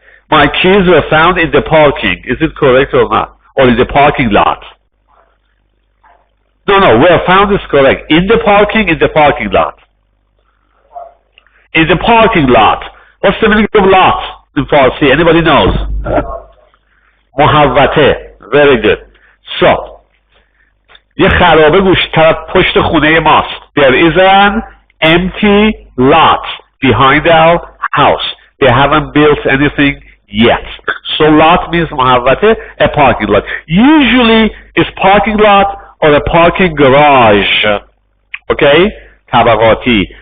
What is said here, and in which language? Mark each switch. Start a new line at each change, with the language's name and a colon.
English: My keys were found in the parking. Is it correct or not? Or in the parking lot? No, where found is correct. In the parking lot. In the parking lot. What's the meaning of lot in Farsi? Anybody knows? محوطه. Very good.
Persian: So, یه خرابه پشت خونه ماست.
English: There is an empty lot behind our house. They haven't built anything yet. So lot means محوطه, a parking lot. Usually it's parking lot or a parking garage. Okay? Tabagati.